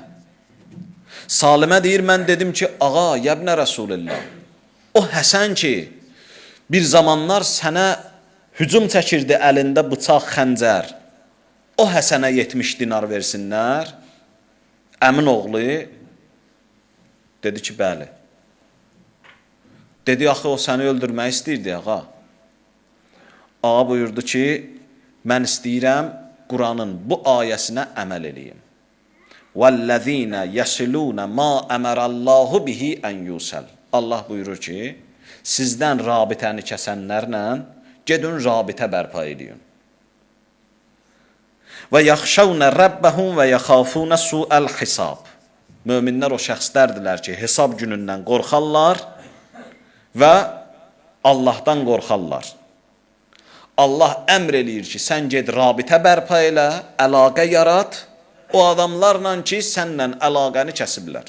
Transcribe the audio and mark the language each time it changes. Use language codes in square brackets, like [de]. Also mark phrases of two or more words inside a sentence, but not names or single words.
[az] Salimə deyir, mən dedim ki, ağa, [ar] يا ابن رسول الله, [az] o Həsən ki, bir zamanlar sənə hücum çəkirdi əlində bıçaq, xəncər, o Həsənə 70 dinar versinlər. Əmin oğlu dedi ki, bəli. Dedi, axı o səni öldürmək istəyirdi, ağa. Ağa buyurdu ki, mən istəyirəm Quranın bu ayəsinə əməl eləyim. [ar] وَالَّذ۪ينَ يَسِلُونَ مَا أَمَرَ اللّٰهُ بِهِ اَنْ يُوسَلْ [az] Allah buyurur ki, sizdən rabitəni kəsənlərlə gedin rabitə bərpa edin. [ar] وَيَخْشَوْنَ رَبَّهُمْ وَيَخَافُونَ سُوءَ الْحِسَابِ [az] Möminlər o şəxslərdilər ki, hesab günündən qorxarlar və Allahdan qorxarlar. Allah əmr eləyir ki, sən ged rabitə bərpa elə, əlaqə yarat, o adamlarla ki, sənlə əlaqəni kəsiblər.